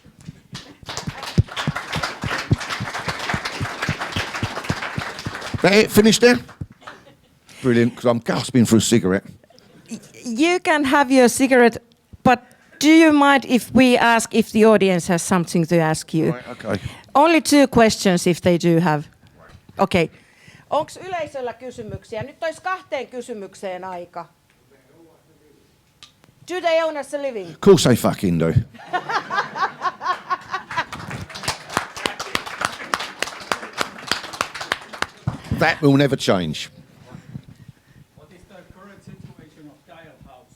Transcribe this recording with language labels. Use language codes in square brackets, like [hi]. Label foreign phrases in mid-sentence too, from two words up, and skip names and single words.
[en] That it? Finished there? Brilliant, because I'm gasping for a cigarette. You can have your cigarette, but do you mind if we ask if the audience has something to ask you? Right, okay. Only 2 questions if they do have. Okay. [fi] Onko yleisöllä kysymyksiä? Nyt olisi 2 kysymykseen aika. [en] Do they own us a living? Of course they fucking do. That will never change. What is the current situation of Dial House?